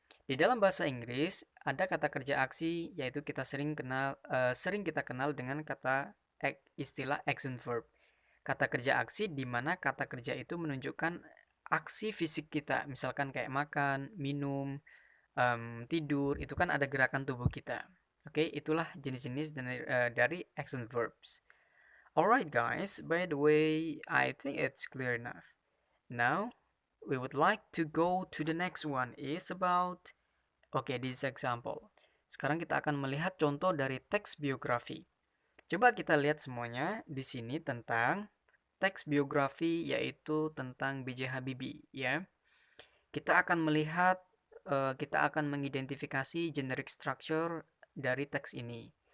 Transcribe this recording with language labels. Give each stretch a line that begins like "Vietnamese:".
Indonesian: Di dalam bahasa Inggris ada kata kerja aksi yaitu kita sering kita kenal dengan kata istilah action verb. Kata kerja aksi di mana kata kerja itu menunjukkan aksi fisik kita, misalkan kayak makan, minum, tidur, itu kan ada gerakan tubuh kita. Oke, itulah jenis-jenis dari action verbs.
English: Alright guys, by the way, I think it's clear enough. Now, we would like to go to the next one is about, this example.
Indonesian: Sekarang kita akan melihat contoh dari teks biografi. Coba kita lihat semuanya di sini tentang teks biografi yaitu tentang B.J. Habibie ya. Kita akan melihat kita akan mengidentifikasi generic structure dari teks ini.